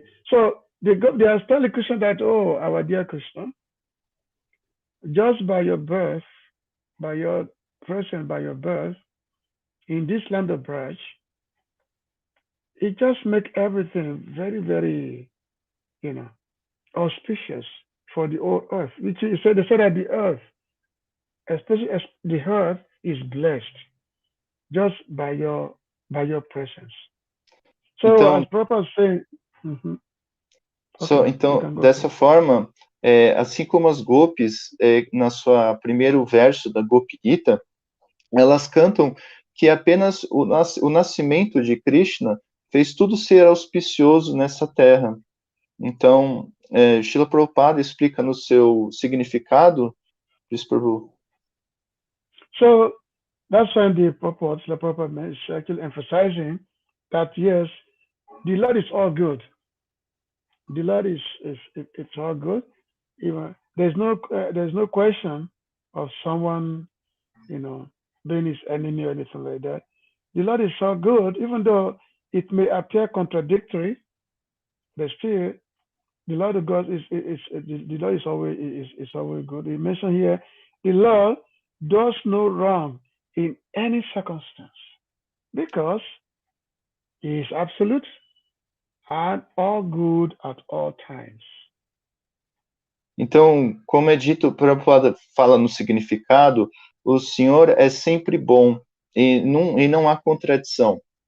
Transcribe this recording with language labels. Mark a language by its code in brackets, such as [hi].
[en] So they are telling Krishna that, oh, our dear Krishna, just by your birth, by your presence, by your birth in this land of Braj, it just makes everything very, very, auspicious for the whole earth. Which is, so they said that the earth, especially as the earth, is blessed just by your presence. So [pt] então, [en] as Prabhupada saying, [pt] então dessa forma, assim como as gopis, na sua primeiro verso da Gopi Gita, elas cantam que apenas o nascimento de Krishna fez tudo ser auspicioso nessa terra. Então, Srila Prabhupada explica no seu significado, Prabhu. [en] So that's why the Prabhupada is actually emphasizing that yes, the Lord is all good. The Lord it's all good. Even there's no question of someone, being his enemy or anything like that. The Lord is so good, even though it may appear contradictory, but still the Lord of God the Lord is always good. He mentioned here, the Lord does no wrong in any circumstance because he is absolute and all good at all times. [pt] Então, como é dito, o Prabhupada fala no significado, o Senhor é sempre bom e não há contradição.